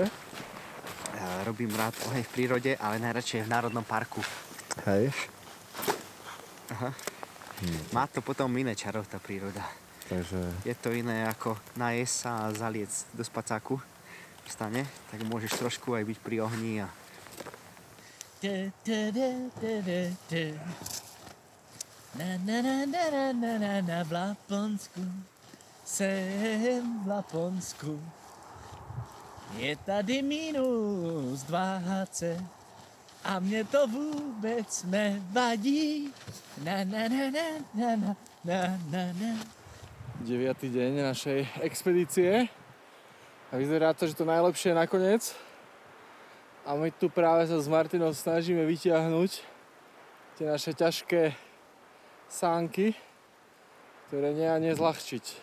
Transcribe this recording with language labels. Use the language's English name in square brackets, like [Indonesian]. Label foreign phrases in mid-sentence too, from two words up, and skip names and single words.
[Slovak] Robím rád oheň v prírode, ale najradšej v národnom parku. Hej. Má to potom iné čaro, tá príroda. Takže Je to iné ako najesť sa a zaliec do spacáku v stane, tak môžeš trošku aj byť pri ohni a [Czech] Na v Laponsku, jsem v Laponsku. Je tady -20 a mě to vůbec nevadí. [Slovak] Na. 9. deň našej expedície a vyzerá to, že to najlepšie je nakoniec. A my tu práve sa s Martinom snažíme vytiahnuť tie naše ťažké sánky, ktoré nie a nezľahčiť.